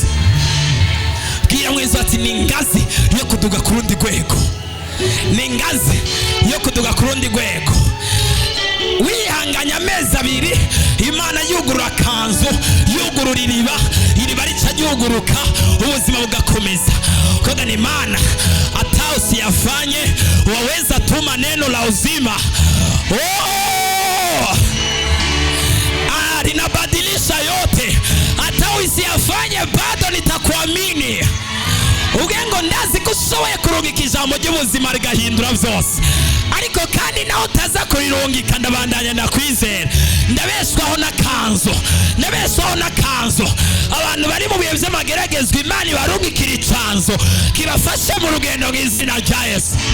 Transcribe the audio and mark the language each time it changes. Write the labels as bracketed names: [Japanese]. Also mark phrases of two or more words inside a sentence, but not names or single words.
[Rundi] Bwira mwiza ati ni ingazi yo kuduga ku rundi rwego, ni ingazi yo kuduga ku rundi rwego. Wihanganya amezi abiri Imana yugurura akanzu, yugurura iriba rica ryuguruka, ubuzima bugakomeza. [Swahili] Koga ni Imana hata usiyafanye waweza tuma neno la uzima. Linabadilisha yote. Hata usiyafanye bado nitakuamini. [Rundi] Ugengo ndazi urashoboye kurungika ijambo ry'ubuzima rigahindura byose, ariko kandi nawe utaza kurirungika ndabandanya ndakwizera, ndabeshwaho n'akanzo abantu bari mu bihe by'amageragezwa Imana ibarungikira icanzo kibafashe mu rugendo rw'izina rya Yesu.